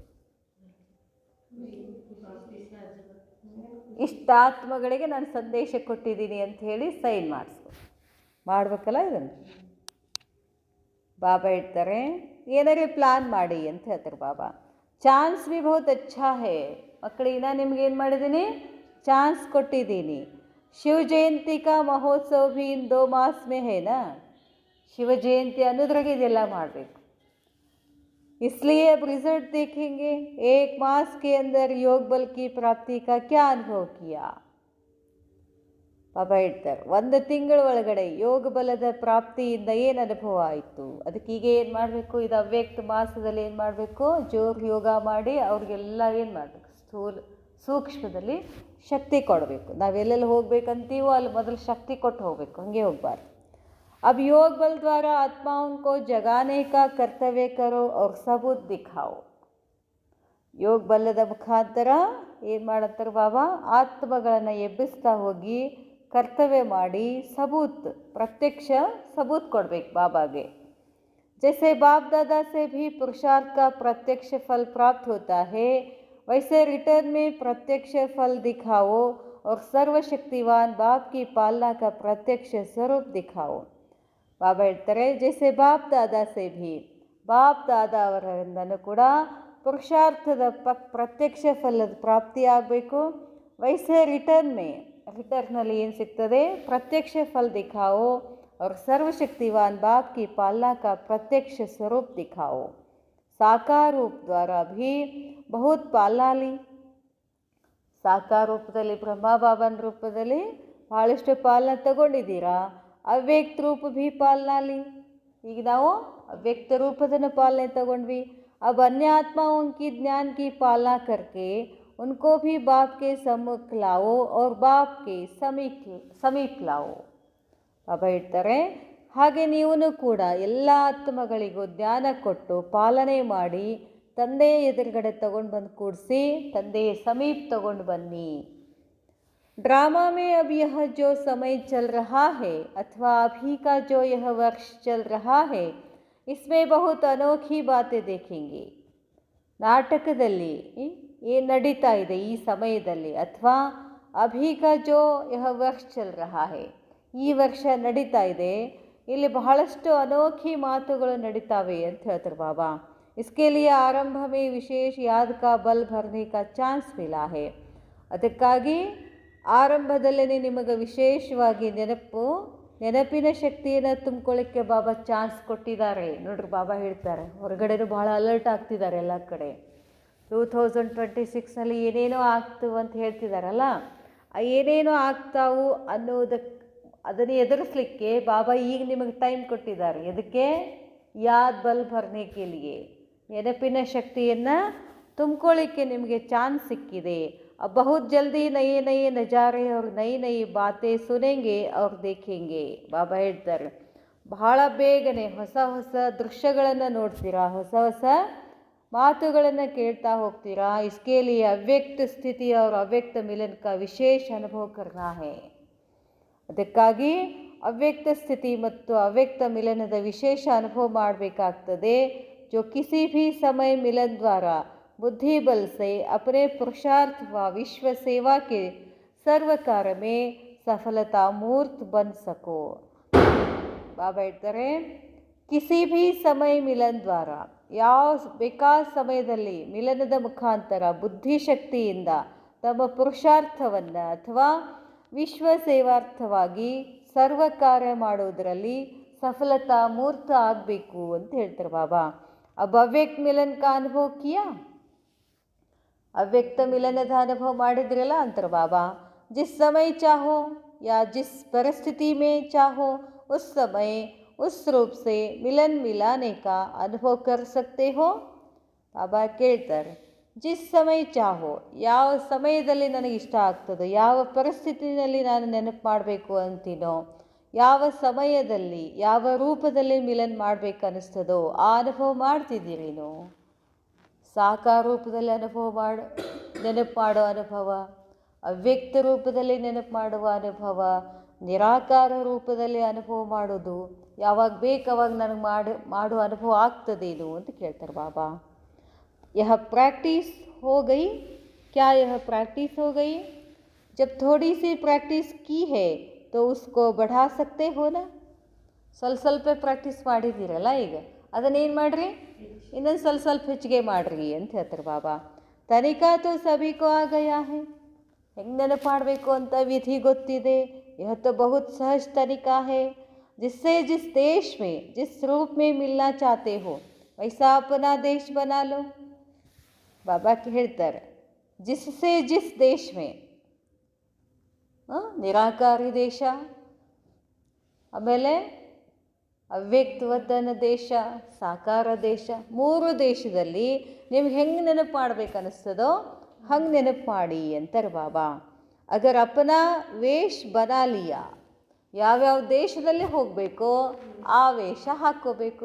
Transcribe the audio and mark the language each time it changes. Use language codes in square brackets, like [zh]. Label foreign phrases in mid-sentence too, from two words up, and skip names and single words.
[kn] ಇಷ್ಟು ಆತ್ಮಗಳಿಗೆ ನಾನು ಸಂದೇಶ ಕೊಟ್ಟಿದ್ದೀನಿ ಅಂತ ಹೇಳಿ ಸೈನ್ ಮಾಡಬೇಕಲ್ಲ ಇದನ್ನು. ಬಾಬಾ ಹೇಳ್ತಾರೆ, ಏನಾರೇ ಪ್ಲಾನ್ ಮಾಡಿ ಅಂತ ಹೇಳ್ತಾರೆ ಬಾಬಾ. ಚಾನ್ಸ್ [hi] भी बहुत अच्छा है [kn] ಮಕ್ಕಳಿಗೆ ನಾನು ನಿಮ್ಗೇನು ಮಾಡಿದ್ದೀನಿ, ಚಾನ್ಸ್ ಕೊಟ್ಟಿದ್ದೀನಿ. [hi] शिव जयंती का महोत्सव भी इन 2 मास में है ना. [kn] ಶಿವ ಜಯಂತಿ ಅನ್ನೋದ್ರಾಗೆ ಇದೆಲ್ಲ ಮಾಡಬೇಕು. [hi] इसलिए अब रिजल्ट देखेंगे. 1 मास के अंदर योग बल की प्राप्ति का क्या अनुभव किया. [kn] ಬಾಬಾ ಹೇಳ್ತಾರೆ, 1 ತಿಂಗಳ ಒಳಗಡೆ ಯೋಗ ಬಲದ ಪ್ರಾಪ್ತಿಯಿಂದ ಏನು ಅನುಭವ ಆಯಿತು. ಅದಕ್ಕೆ ಈಗ ಏನು ಮಾಡಬೇಕು, ಇದು ಅವ್ಯಕ್ತ ಮಾಸದಲ್ಲಿ ಏನು ಮಾಡಬೇಕು, ಜೋರು ಯೋಗ ಮಾಡಿ ಅವ್ರಿಗೆಲ್ಲ ಏನು ಮಾಡಬೇಕು, ಸೂಕ್ಷ್ಮದಲ್ಲಿ ಶಕ್ತಿ ಕೊಡಬೇಕು. ನಾವೆಲ್ಲೆಲ್ಲಿ ಹೋಗ್ಬೇಕಂತೀವೋ ಅಲ್ಲಿ ಮೊದಲು ಶಕ್ತಿ ಕೊಟ್ಟು ಹೋಗಬೇಕು, ಹಾಗೆ ಹೋಗಬಾರ್ದು. [hi] अब योग बल द्वारा आत्माओं को जगाने का कर्तव्य करो और सबूत दिखाओ. [kn] ಯೋಗ ಬಲದ ಮುಖಾಂತರ ಏನು ಮಾಡತ್ತಾರೆ ಬಾಬಾ, ಆತ್ಮಗಳನ್ನು ಎಬ್ಬಿಸ್ತಾ ಹೋಗಿ ಕರ್ತವ್ಯ ಮಾಡಿ [hi] सबूत प्रत्यक्ष सबूत [kn] ಕೊಡಬೇಕು ಬಾಬಾಗೆ. [hi] जैसे बाप दादा से भी पुरुषार्थ का प्रत्यक्ष फल प्राप्त होता है, वैसे रिटर्न में प्रत्यक्ष फल दिखाओ और सर्वशक्तिवान बाप की पालना का प्रत्यक्ष स्वरूप दिखाओ. [kn] ಬಾಬಾ ಹೇಳ್ತಾರೆ, [hi] जैसे बाप दादा से भी, [kn] ಬಾಪ್ ದಾದಾ ಅವರಿಂದನೂ ಕೂಡ ಪುರುಷಾರ್ಥದ ಪ್ರತ್ಯಕ್ಷ ಫಲದ ಪ್ರಾಪ್ತಿ ಆಗಬೇಕು. [hi] ವೈಸೆ [kn] ರಿಟರ್ನಲ್ಲಿ ಏನು ಸಿಗ್ತದೆ, [hi] प्रत्यक्ष फल दिखाओ और सर्वशक्तिवान बाप की पालना का प्रत्यक्ष स्वरूप दिखाओ. साकार रूप द्वारा भी बहुत पालना ली. [kn] ಸಾಕಾರ ರೂಪದಲ್ಲಿ ಬ್ರಹ್ಮ ಬಾಬನ ರೂಪದಲ್ಲಿ ಭಾಳಷ್ಟು ಪಾಲನೆ ತಗೊಂಡಿದ್ದೀರಾ. [hi] अव्यक्त रूप भी पालना ली. [kn] ಈಗ ನಾವು ಅವ್ಯಕ್ತ ರೂಪದನ್ನು ಪಾಲನೆ ತಗೊಂಡ್ವಿ. [hi] अब अन्य आत्माओं की ज्ञान की पालना करके उनको भी बाप के सम्मुख लाओ और बाप के समीप लाओ. [kn] ಬಾಬಾ ಹೇಳ್ತಾರೆ, ಹಾಗೆ ನೀವು ಕೂಡ ಎಲ್ಲ ಆತ್ಮಗಳಿಗೂ ಜ್ಞಾನ ಕೊಟ್ಟು ಪಾಲನೆ ಮಾಡಿ ತಂದೆಯ ಎದುರುಗಡೆ ತಗೊಂಡು ಬಂದು ಕೂಡಿಸಿ ತಂದೆಯ ಸಮೀಪ ತಗೊಂಡು ಬನ್ನಿ. [hi] ड्रामा में अब यह जो समय चल रहा है अथवा अभी का जो यह वर्ष चल रहा है, इसमें बहुत अनोखी बातें देखेंगे. [kn] ನಾಟಕದಲ್ಲಿ ಏನು ನಡೀತಾ ಇದೆ ಈ ಸಮಯದಲ್ಲಿ, ಅಥವಾ [hi] अभी का जो यह वर्ष चल रहा है, [kn] ಈ ವರ್ಷ ನಡೀತಾ ಇದೆ, ಇಲ್ಲಿ ಬಹಳಷ್ಟು ಅನೋಖಿ ಮಾತುಗಳು ನಡೀತಾವೆ ಅಂತ ಹೇಳ್ತಾರೆ ಬಾಬಾ. [hi] इसके लिए आरंभ में विशेष याद का बल भरने का चांस मिला है. [kn] ಅದಕ್ಕಾಗಿ ಆರಂಭದಲ್ಲೇ ನಿಮಗೆ ವಿಶೇಷವಾಗಿ ನೆನಪಿನ ಶಕ್ತಿಯನ್ನು ತುಂಬಿಕೊಳ್ಳಿಕ್ಕೆ ಬಾಬಾ ಚಾನ್ಸ್ ಕೊಟ್ಟಿದ್ದಾರೆ. ನೋಡ್ರಿ, ಬಾಬಾ ಹೇಳ್ತಾರೆ, ಹೊರಗಡೆನೂ ಭಾಳ ಅಲರ್ಟ್ ಆಗ್ತಿದ್ದಾರೆ ಎಲ್ಲ ಕಡೆ. 2026ನಲ್ಲಿ ಏನೇನೋ ಆಗ್ತವೆ ಅಂತ ಹೇಳ್ತಿದ್ದಾರಲ್ಲ, ಏನೇನೋ ಆಗ್ತಾವು ಅದನ್ನು ಎದುರಿಸಲಿಕ್ಕೆ ಬಾಬಾ ಈಗ ನಿಮಗೆ ಟೈಮ್ ಕೊಟ್ಟಿದ್ದಾರೆ. ಎದಕ್ಕೆ? [hi] याद बल भरने के लिए, [kn] ನೆನಪಿನ ಶಕ್ತಿಯನ್ನು ತುಂಬಿಕೊಳ್ಳಿಕ್ಕೆ ನಿಮಗೆ ಚಾನ್ಸ್ ಸಿಕ್ಕಿದೆ. [hi] अब बहुत जल्दी नए नए नज़ारे और नई नई बातें सुनेंगे और देखेंगे. [kn] ಬಾಬಾ ಹೇಳ್ತಾರೆ, ಬಹಳ ಬೇಗನೆ ಹೊಸ ಹೊಸ ದೃಶ್ಯಗಳನ್ನು ನೋಡ್ತೀರಾ, ಹೊಸ ಹೊಸ ಮಾತುಗಳನ್ನು ಕೇಳ್ತಾ ಹೋಗ್ತೀರಾ. [hi] इसके लिए अव्यक्त स्थिति और अव्यक्त मिलन का विशेष अनुभव करना है. [kn] ಅದಕ್ಕಾಗಿ ಅವ್ಯಕ್ತ ಸ್ಥಿತಿ ಮತ್ತು ಅವ್ಯಕ್ತ ಮಿಲನದ ವಿಶೇಷ ಅನುಭವ ಮಾಡಬೇಕಾಗ್ತದೆ. [hi] जो किसी भी समय मिलन द्वारा बुद्धि बल से अपने पुरुषार्थ व विश्व सेवा के सर्व कार्य में सफलता मूर्त बन सको. [kn] ಬಾಬಾ ಹೇಳ್ತಾರೆ, [hi] किसी भी समय मिलन द्वारा, [kn] ಯಾವ ಬೇಕಾದ ಸಮಯದಲ್ಲಿ ಮಿಲನದ ಮುಖಾಂತರ ಬುದ್ಧಿಶಕ್ತಿಯಿಂದ ತಮ್ಮ ಪುರುಷಾರ್ಥವನ್ನು ಅಥವಾ ವಿಶ್ವ ಸೇವಾರ್ಥವಾಗಿ ಸರ್ವ ಕಾರ್ಯ ಮಾಡುವುದರಲ್ಲಿ ಸಫಲತಾ ಮೂರ್ತ ಆಗಬೇಕು ಅಂತ ಹೇಳ್ತಾರೆ ಬಾಬಾ. [hi] अब अव्यक्त मिलन का अनुभव किया, [kn] ಅವ್ಯಕ್ತ ಮಿಲನದ ಅನುಭವ ಮಾಡಿದ್ರಲ್ಲ ಅಂತಾರೆ ಬಾಬಾ. [hi] जिस समय चाहो या जिस परिस्थिति में चाहो उस समय उस रूप से मिलन मिलाने का अनुभव कर सकते हो. [kn] ಬಾಬಾ ಕೇಳ್ತಾರೆ, [hi] जिस समय चाहो, [kn] ಯಾವ ಸಮಯದಲ್ಲಿ ನನಗೆ ಇಷ್ಟ ಆಗ್ತದೋ, ಯಾವ ಪರಿಸ್ಥಿತಿಯಲ್ಲಿ ನಾನು ನೆನಪು ಮಾಡಬೇಕು ಅಂತೀನೋ, ಯಾವ ಸಮಯದಲ್ಲಿ ಯಾವ ರೂಪದಲ್ಲಿ ಮಿಲನ್ ಮಾಡಬೇಕು ಅನ್ನಿಸ್ತದೋ ಆ ಅನುಭವ ಮಾಡ್ತಿದ್ದೀರಿ. ನೀವು ಸಾಕಾರ ರೂಪದಲ್ಲಿ ನೆನಪು ಮಾಡೋ ಅನುಭವ, ಅವ್ಯಕ್ತ ರೂಪದಲ್ಲಿ ನೆನಪು ಮಾಡುವ ಅನುಭವ, ನಿರಾಕಾರ ರೂಪದಲ್ಲಿ ಅನುಭವ ಮಾಡೋದು, ಯಾವಾಗ ಬೇಕು ಅವಾಗ ನನಗೆ ಮಾಡುವ ಅನುಭವ ಆಗ್ತದೇನು ಅಂತ ಕೇಳ್ತಾರೆ ಬಾಬಾ. [hi] यह प्रैक्टिस हो गई क्या, यह प्रैक्टिस हो गई. जब थोड़ी सी प्रैक्टिस की है तो उसको बढ़ा सकते हो ना. [kn] ಸ್ವಲ್ಪ ಪ್ರಾಕ್ಟೀಸ್ ಮಾಡಿದ್ದೀರಲ್ಲ, ಈಗ ಅದನ್ನೇನು ಮಾಡಿರಿ, ಇನ್ನೊಂದು ಸ್ವಲ್ಪ ಹೆಚ್ಚಿಗೆ ಮಾಡಿರಿ ಅಂತ ಹೇಳ್ತಾರೆ ಬಾಬಾ. [hi] तनिखा तो सभी को आ गया है. [kn] ಹೆಂಗೆ ನೆನಪಾಡಬೇಕು ಅಂತ ವಿಧಿ ಗೊತ್ತಿದೆ. [hi] यह तो बहुत सहज तरीका है जिससे जिस देश में जिस रूप में मिलना चाहते हो वैसा अपना देश बना लो. बाबा ಹೇಳ್ತಾರೆ जिससे जिस देश में, [kn] ನಿರಾಕಾರಿ ದೇಶ, ಆಮೇಲೆ ಅವ್ಯಕ್ತವತನ ದೇಶ, ಸಾಕಾರ ದೇಶ, 3 ದೇಶದಲ್ಲಿ ನೀವು ಹೆಂಗೆ ನೆನಪು ಮಾಡ್ಬೇಕು ಅನ್ನಿಸ್ತದೋ ಹಂಗೆ ನೆನಪು ಮಾಡಿ ಅಂತಾರೆ ಬಾಬಾ. [hi] अगर अपना वेष बना लिया, [kn] ಯಾವ್ಯಾವ ದೇಶದಲ್ಲಿ ಹೋಗಬೇಕೋ ಆ ವೇಷ ಹಾಕ್ಕೋಬೇಕು.